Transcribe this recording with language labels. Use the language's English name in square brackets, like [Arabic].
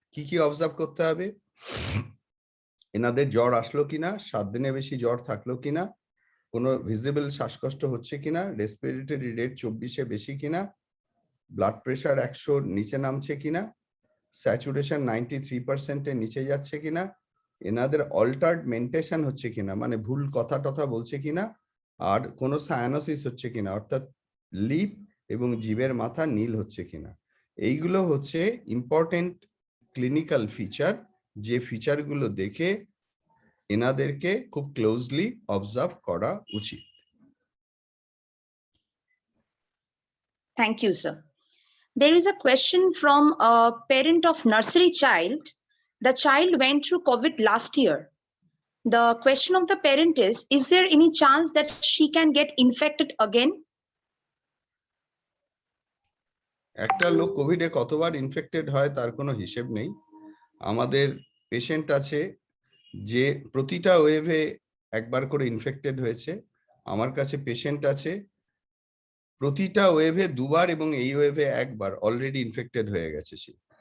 [Bangla] কি observe করতে হবে? এনাদের জ্বর আসলো কিনা, 7 দিনের বেশি জ্বর থাকলো কিনা, কোনো ভিজিবল শ্বাসকষ্ট হচ্ছে কিনা, রেসপিরেটরি রেট 24 এর বেশি কিনা, ব্লাড প্রেশার 100 নিচে নামছে কিনা, স্যাচুরেশন 93% এর নিচে যাচ্ছে কিনা, এনাদের অল্টার্ড মেন্টেশন হচ্ছে কিনা, মানে ভুল কথা বলছে কিনা, আর কোনো সায়ানোসিস হচ্ছে কিনা, অর্থাৎ লিপ এবং জিভের মাথা নীল হচ্ছে কিনা। এইগুলো হচ্ছে ইম্পর্টেন্ট ক্লিনিক্যাল ফিচার, যে ফিচারগুলো দেখে এনাদেরকে খুব ক্লোজলি অবজার্ভ করা উচিত। [English] Thank you, sir. There is a question from a parent of nursery child. The child went through COVID last year. The question of the parent is there any chance that she can get infected again? [Bangla] একটা লোক কোভিডে কতবার infected হয় তার কোনো হিসেব নেই। আমাদের patient আছে যে প্রতিটা ওয়েভে একবার করে ইনফেক্টেড হয়েছে, আমার কাছে পেশেন্ট আছে প্রতিটা ওয়েভে দুবার এবং এই ওয়েভে একবার অলরেডি ইনফেক্টেড হয়ে গেছে সে।